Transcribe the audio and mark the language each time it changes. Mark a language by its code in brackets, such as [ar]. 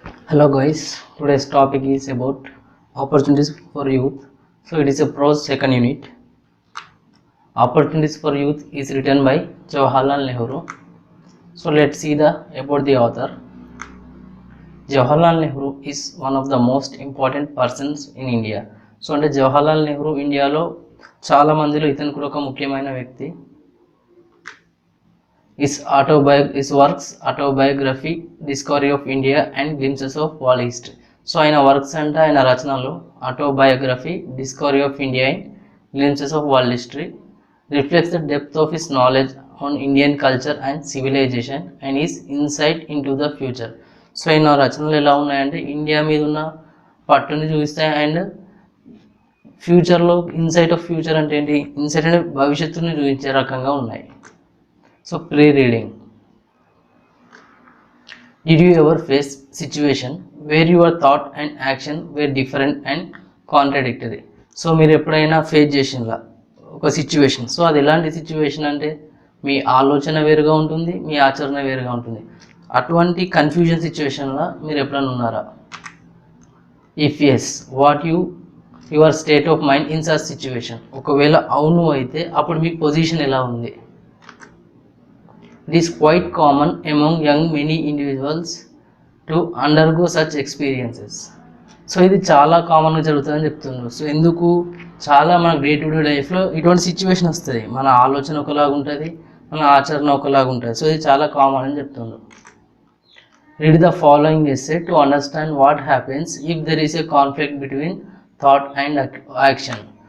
[en] Hello guys, today's topic is about opportunities for youth. So it is a prose second unit. Opportunities for youth is written by Jawaharlal Nehru. So let's see about the author. Jawaharlal Nehru is one of the most important persons in India. [te] So అంటే జవహర్లాల్ నెహ్రూ ఇండియాలో చాలా మందిలో ఇతను కూడా ఒక ముఖ్యమైన వ్యక్తి. [en] His works autobiography, Discovery of India and Glimpses of World History. [te] So ఆయన వర్క్స్ అంటే ఆయన రచనలు [en] Autobiography, discovery of India and glimpses of world history reflects the depth of his knowledge on Indian culture and civilization and his insight into the future. [te] So ఆయన రచనలు ఎలా ఉన్నాయంటే India మీద ఉన్న పట్టుని చూపిస్తాయి అండ్ ఫ్యూచర్లో ఇన్సైట్ ఆఫ్ ఫ్యూచర్ అంటే ఏంటి, ఇన్సైట్ అంటే భవిష్యత్తుని చూపించే రకంగా ఉన్నాయి. [en] So pre reading. Did you ever face situation where your thought and action were different and contradictory? [te] So మీరు ఎప్పుడైనా ఫేస్ చేసినలా ఒక సిచ్యువేషన్. సో అది ఎలాంటి సిచ్యువేషన్ అంటే మీ ఆలోచన వేరుగా ఉంటుంది, మీ ఆచరణ వేరుగా ఉంటుంది. అటువంటి కన్ఫ్యూజన్ సిచ్యువేషన్లో మీరు ఎప్పుడైనా ఉన్నారా? [en] If yes, what your state of mind in such situation. [te] ఒకవేళ అవును అయితే అప్పుడు మీ పొజిషన్ ఎలా ఉంది? [en] It is quite common among many individuals to undergo such experiences. [te] So ఇది చాలా కామన్గా జరుగుతుందని చెప్తున్నారు. సో ఎందుకు, చాలా మన డే టు డే లైఫ్లో ఇటువంటి సిచ్యువేషన్ వస్తుంది. మన ఆలోచన ఒకలాగా ఉంటుంది, మన ఆచరణ ఒకలాగా ఉంటుంది. సో ఇది చాలా కామన్ అని చెప్తున్నారు. [en] Read the following essay to understand what happens if there is a conflict between thought and action.